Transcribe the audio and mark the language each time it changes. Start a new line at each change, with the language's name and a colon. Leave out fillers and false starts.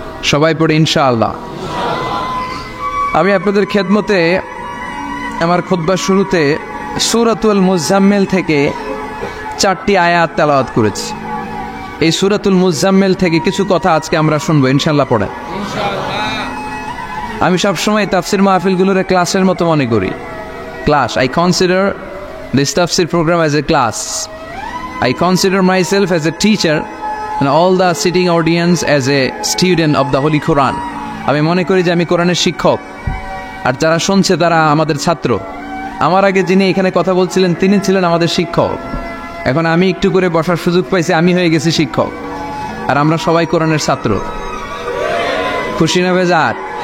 Bangla: সবাই পড়ে ইনশাআল্লাহ। আমি আপনাদের খেদমতে আমার খুতবার শুরুতে সূরাতুল মুজাম্মিল থেকে 4টি আয়াত তেলাওয়াত করেছি। এই সূরাতুল মুজাম্মিল থেকে কিছু কথা আজকে আমরা শুনবো ইনশাআল্লাহ। পড়ে আমি সবসময় তাফসির মাহফিলগুলোর ক্লাসের মতো মনে করি।
English: Class, I consider this tafsir program as a class. I consider myself as a teacher and all the sitting audience as a student of the Holy Quran.
Bangla: আমি মনে করি যে আমি কোরআনের শিক্ষক, আর যারা শুনছে তারা আমাদের ছাত্র। আমার আগে যিনি এখানে কথা বলছিলেন তিনি ছিলেন আমাদের শিক্ষক। এখন আমি একটু করে বসার সুযোগ পাইছি, আমি হয়ে গেছি শিক্ষক, আর আমরা সবাই কোরআনের ছাত্র। খুশি না বেজার?